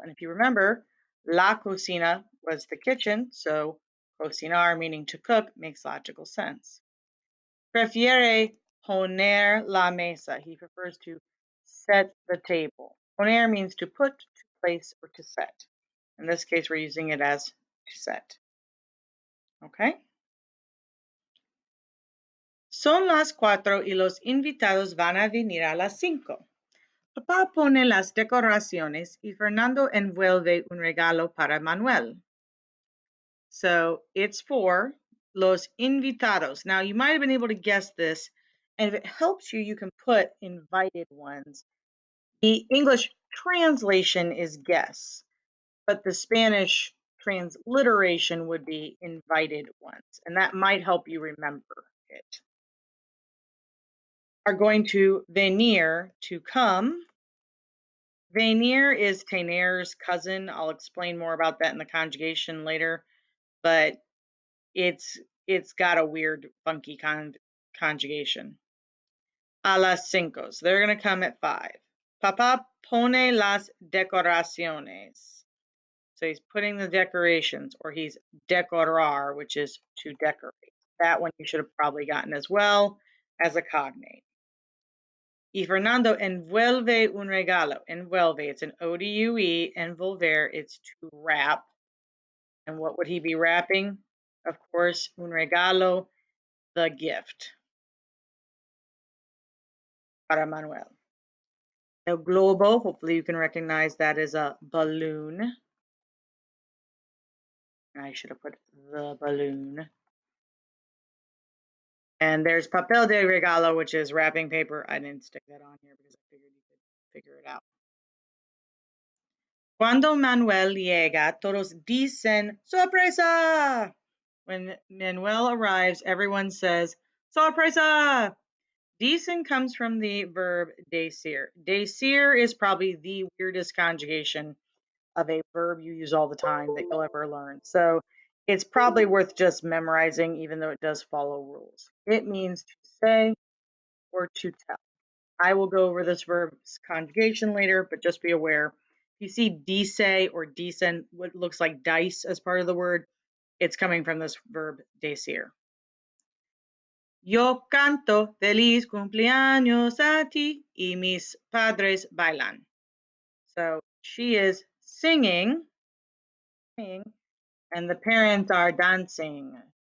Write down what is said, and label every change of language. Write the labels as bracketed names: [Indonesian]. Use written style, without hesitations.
[English] And if you remember, la cocina was the kitchen, so cocinar, meaning to cook, makes logical sense. [Spanish] Prefiere poner la mesa. [English] He prefers to set the table. Poner means to put, to place, or to set. In this case, we're using it as to set. Okay? [Spanish] Son las 4 y los invitados van a venir a las 5. Papá pone las decoraciones y Fernando envuelve un regalo para Manuel. [English] So it's for los invitados. Now, you might have been able to guess this, and if it helps you, you can put invited ones. The English translation is guess, but the Spanish transliteration would be invited ones, and that might help you remember it. Are going to venir, to come. Venir is tener's cousin. I'll explain more about that in the conjugation later, but it's got a weird, funky conjugation. A las 5. So they're going to come at 5. [Spanish] Papá pone las decoraciones. [English] So he's putting the decorations, or he's decorar, which is to decorate. That one you should have probably gotten as well as a cognate. [Spanish] Y Fernando envuelve un regalo. Envuelve, [English] it's an O-D-U-E. Envolver, it's to wrap. And what would he be wrapping? Of course, [Spanish] un regalo, [English] the gift. [Spanish] Para Manuel. [English] El globo, hopefully you can recognize that as a balloon. I should have put the balloon. And there's papel de regalo, which is wrapping paper. I didn't stick that on here because I figured you could figure it out. [Spanish] Cuando Manuel llega, todos dicen sorpresa. [English] When Manuel arrives, everyone says sorpresa. Dicen comes from the verb decir. Decir is probably the weirdest conjugation of a verb you use all the time that you'll ever learn. So it's probably worth just memorizing, even though it does follow rules. It means to say or to tell. I will go over this verb's conjugation later, but just be aware. If you see dice or dicen, what looks like dice as part of the word, it's coming from this verb decir. [Spanish] Yo canto feliz cumpleaños a ti y mis padres bailan. [English] So she is singing, and the parents are dancing.